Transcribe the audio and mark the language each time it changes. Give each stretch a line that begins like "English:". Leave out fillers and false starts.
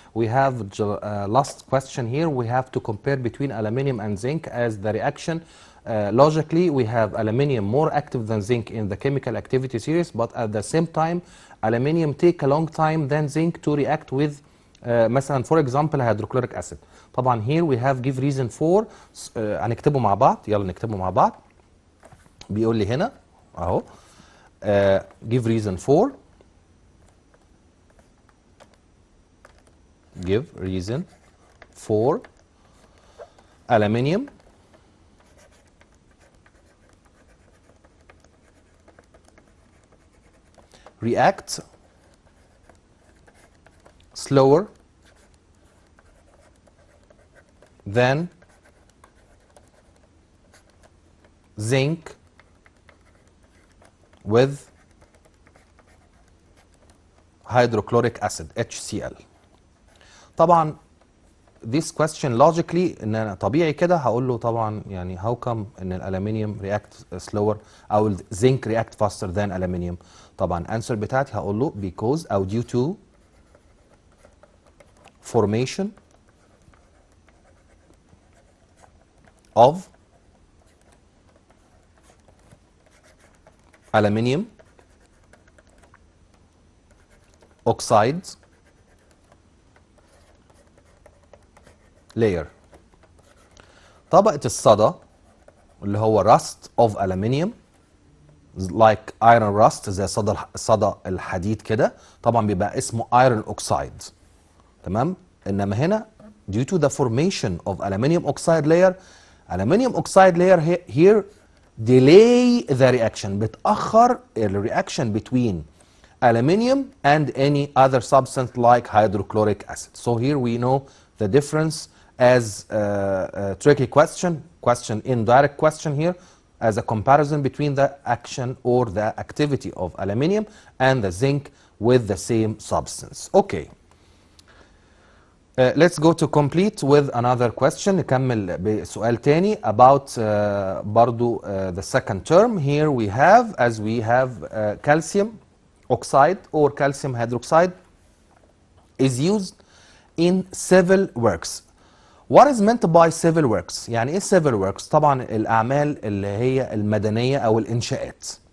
English: We have last question here. We have to compare between aluminium and zinc as the reaction. Logically, we have aluminium more active than zinc in the chemical activity series, but at the same time, aluminium take a long time than zinc to react with مثلا for example hydrochloric acid. طبعا here we have give reason for.
Arabic: هنكتبه مع بعض. يلا نكتبه مع بعض. بيقول لي هنا اهو
English: give reason for. give reason for aluminium react slower than zinc with hydrochloric acid HCl.
Arabic: طبعا
English: this question logically
Arabic: ان انا طبيعي كده هقول له طبعا يعني
English: how come
Arabic: ان الالومنيوم react slower او الزنك
English: react faster than aluminium. طبعا answer
Arabic: بتاعتي هقول له
English: because او due to formation of aluminium oxides layer.
Arabic: طبقة الصدى اللي هو
English: rust of aluminium like iron rust
Arabic: زي صدى الحديد كده، طبعا بيبقى اسمه
English: iron oxide.
Arabic: تمام. انما هنا
English: due to the formation of aluminium oxide layer, aluminium oxide layer here delay the reaction،
Arabic: بتأخر الرياكشن
English: between aluminium and any other substance like hydrochloric acid. So here we know the difference as a tricky question, indirect question here, as a comparison between the action or the activity of aluminium and the zinc with the same substance. Okay. Let's go to complete with another question.
Arabic: نكمل بسؤال تاني
English: about برضو the second term. Here we have, as we have calcium oxide or calcium hydroxide is used in civil works. What is meant by civil works؟
Arabic: يعني ايه
English: civil works؟
Arabic: طبعا الأعمال اللي هي المدنية أو الإنشاءات.